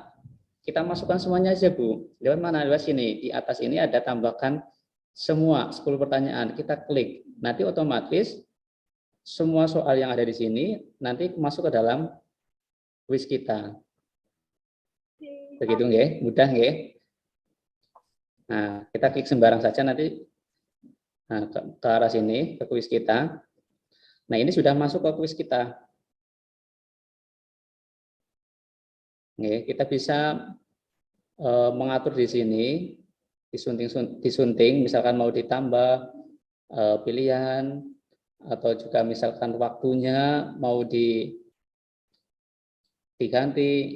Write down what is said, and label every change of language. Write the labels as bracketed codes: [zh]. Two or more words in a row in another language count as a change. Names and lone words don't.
[id] Kita masukkan semuanya aja, Bu. Lewat mana? Lewat sini. Di atas ini ada tambahkan semua 10 pertanyaan. Kita klik. Nanti otomatis semua soal yang ada di sini nanti masuk ke dalam kuis kita. Begitu nggih? Mudah nggih? Nah, kita klik sembarang saja nanti ke arah sini, ke kuis kita. Nah, ini sudah masuk ke kuis kita. Oke, kita bisa mengatur di sini, disunting, misalkan mau ditambah pilihan, atau juga misalkan waktunya mau diganti.